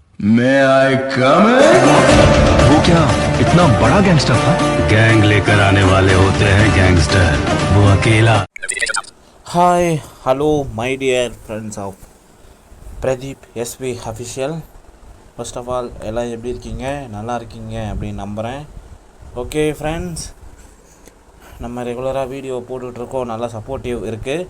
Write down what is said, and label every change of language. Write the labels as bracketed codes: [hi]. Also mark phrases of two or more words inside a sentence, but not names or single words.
[en] May I come in? [hi] वो क्या इतना बड़ा गैंगस्टर था? गैंग लेकर आने वाले होते हैं गैंगस्टर, वो अकेला। [en] Hi hello my dear friends of Pradeep SV official. first of all [ta] எல்லாம் எப்படி இருக்கீங்க? நல்லா இருக்கீங்க அப்படின்னு நம்புகிறேன். [en] okay friends, [ta] நம்ம ரெகுலராக வீடியோ போட்டுட்ருக்கோம், நல்லா சப்போர்ட்டிவ் இருக்குது.